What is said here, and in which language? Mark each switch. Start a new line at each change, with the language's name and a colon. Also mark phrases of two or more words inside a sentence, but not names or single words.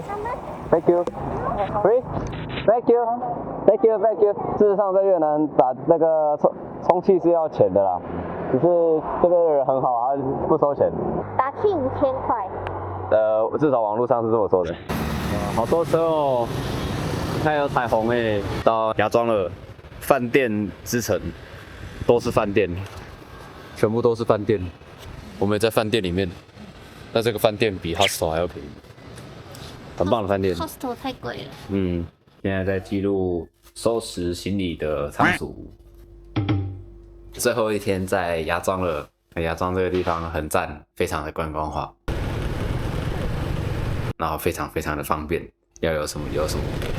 English: Thank you. Free. Thank you. Thank you. Thank you.
Chinese: 事實上，在越南打那個充氣是要錢的啦，只是這邊的人很好，他不收錢。打氣5000塊。至少網絡上是這麼說的。好多車哦，你看有彩虹誒。到芽莊了，飯店之城，都是飯店，全部都是飯店。我們也在飯店裡面，那這個飯店比 hostel 還要便宜，很棒的飯店。 hostel 太貴了。嗯，現在在記錄收拾行李的倉鼠。最後一天在芽莊了，芽莊這個地方很讚，非常的觀光化，然後非常非常的方便，要有什麼有什麼。